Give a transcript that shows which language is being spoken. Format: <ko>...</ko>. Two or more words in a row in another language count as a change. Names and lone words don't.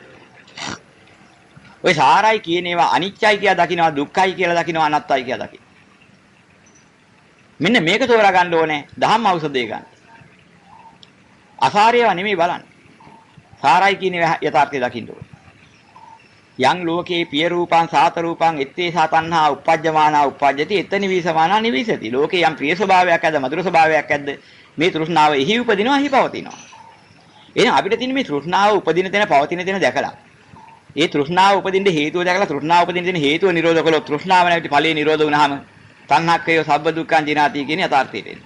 <si>ඔය සාරයි කියන ඒවා අනිච්චයි කියලා දකිනවා දුක්ඛයි කියලා දකිනවා අනාත්තයි කියලා දකිනවා. මෙන්න මේක තෝරා ගන්න ඕනේ දහම් ඖෂධය ගන්න. අසාරයව නෙමෙයි බලන්න. සාරයි කියන යථාර්ථය දකින්න ඕනේ.</si> <pi>යං ලෝකේ පිය රූපං සාත රූපං එත්තේ සතන්හා uppajjamaana uppajjati එතනි විසමානා නිවිසති.</pi> <si>ලෝකේ යම් ප්‍රිය ස්වභාවයක් ඇද්ද මధుර ස්වභාවයක් ඇද්ද මේ තෘෂ්ණාව එහි උපදිනවා එහි පවතිනවා. එහෙනම් අපිට තියෙන මේ තෘෂ්ණාව උපදින තැන පවතින තැන දැකලා ඒ තෘෂ්ණාව උපදින්න හේතුව දැකලා තෘෂ්ණාව උපදින තැන හේතුව නිරෝධ කළොත් තෘෂ්ණාව නැති ඵලයේ නිරෝධ වුණාම</si> <pi>තණ්හක්කය සබ්බ දුක්ඛං ජිනාති</pi> <si>කියන යථාර්ථයට එන්නේ.</si>